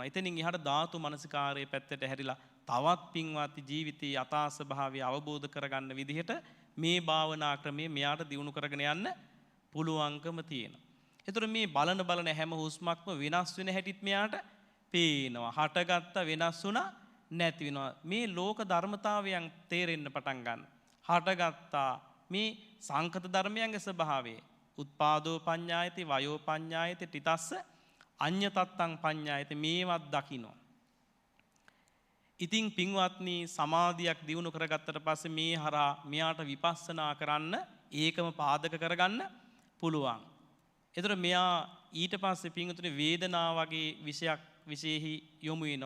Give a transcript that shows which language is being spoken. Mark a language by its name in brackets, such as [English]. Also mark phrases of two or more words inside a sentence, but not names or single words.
[Sinhala] එතනින් එහාට ධාතු මනසිකාරයේ පැත්තට හැරිලා තවත් පින්වත් ජීවිතයේ යථා ස්වභාවය අවබෝධ කරගන්න විදිහට මේ භාවනා ක්‍රමයේ මෙයාට දියුණු කරගෙන යන්න පුළුවන්කම තියෙනවා. ඒතර මේ බලන හැම හුස්මක්ම වෙනස් වෙන හැටිත් මෙයාට පේනවා. හටගත්ත වෙනස් වුණා නැති වෙනවා. මේ ලෝක ධර්මතාවයන් තේරෙන්න පටන් ගන්න. හටගත්තා මේ සංකත ධර්මයන්ගේ ස්වභාවය. [Pali] උත්පාදෝ පඤ්ඤායති වයෝ පඤ්ඤායති තිතස්ස අඤ්ඤතත්තං පඤ්ඤායති [Sinhala] මේවත් දකින්න. ඉතින් පින්වත්නි සමාධියක් දියුණු කරගත්තට පස්සේ මේ හරහා මෙයාට විපස්සනා කරන්න ඒකම පාදක කරගන්න පුළුවන්. එතකොට මෙයා ඊට පස්සේ පින්වතුනි වේදනාව වගේ විශේෂෙහි යොමු වෙනවා.